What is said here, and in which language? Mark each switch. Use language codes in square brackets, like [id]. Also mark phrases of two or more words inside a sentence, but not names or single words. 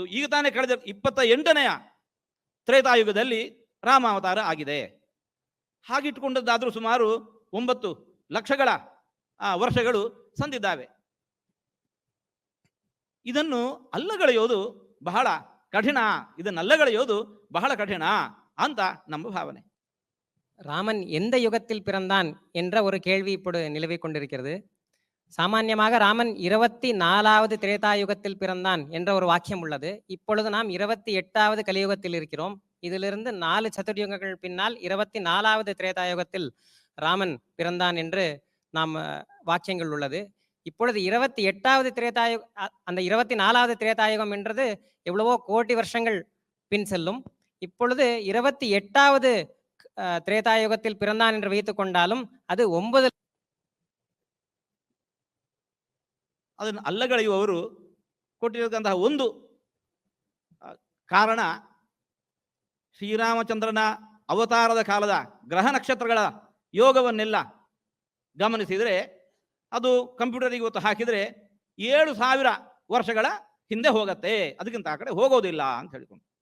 [kn] ಈಗ ತಾನೇ ಕಳೆದ 28ನೇ ತ್ರೇತಾಯುಗದಲ್ಲಿ ರಾಮ ಅವತಾರ ಆಗಿದೆ. ಹಾಗಿಟ್ಟುಕೊಂಡದ್ದಾದರೂ ಸುಮಾರು 9 ಲಕ್ಷಗಳ ವರ್ಷಗಳು ಸಂದಿದ್ದಾವೆ. ಇದನ್ನು ಅಲ್ಲಗಳೆಯೋದು ಬಹಳ ಕಠಿಣ, ಅಂತ ನಮ್ಮ ಭಾವನೆ. [ta] ராமன் எந்த யுகத்தில் பிறந்தான் என்ற ஒரு கேள்வி இப்போது நிலவிக் கொண்டிருக்கிறது. சாமான்யமாக ராமன் 24வது திரேதாயுகத்தில் பிறந்தான் என்ற ஒரு வாக்கியம் உள்ளது. இப்பொழுது நாம் 28வது கலியுகத்தில் இருக்கிறோம். இதிலிருந்து 4 சதுர்யுகங்கள் பின்னால் 24வது திரேதாயுகத்தில் ராமன் பிறந்தான் என்று நாம் வாக்கியங்கள் உள்ளது. இப்பொழுது 28வது அந்த 24வது திரேதாயுகம் என்றது எவ்வளவோ கோடி வருஷங்கள் பின் செல்லும். இப்பொழுது 28வது திரேதாயுகத்தில் பிறந்தான் என்று வைத்துக் கொண்டாலும் அது 9 [kn] ಅದನ್ನು ಅಲ್ಲಗಳೆಯುವವರು ಕೊಟ್ಟಿರತಕ್ಕಂತಹ ಒಂದು ಕಾರಣ, ಶ್ರೀರಾಮಚಂದ್ರನ ಅವತಾರದ ಕಾಲದ ಗ್ರಹ ನಕ್ಷತ್ರಗಳ ಯೋಗವನ್ನೆಲ್ಲ ಗಮನಿಸಿದರೆ ಅದು ಕಂಪ್ಯೂಟರಿಗೆ ಇವತ್ತು ಹಾಕಿದರೆ 7000 ವರ್ಷಗಳ ಹಿಂದೆ ಹೋಗತ್ತೆ, ಅದಕ್ಕಿಂತ ಆ ಕಡೆ ಹೋಗೋದಿಲ್ಲ ಅಂತ ಹೇಳಿಕೊಂಡು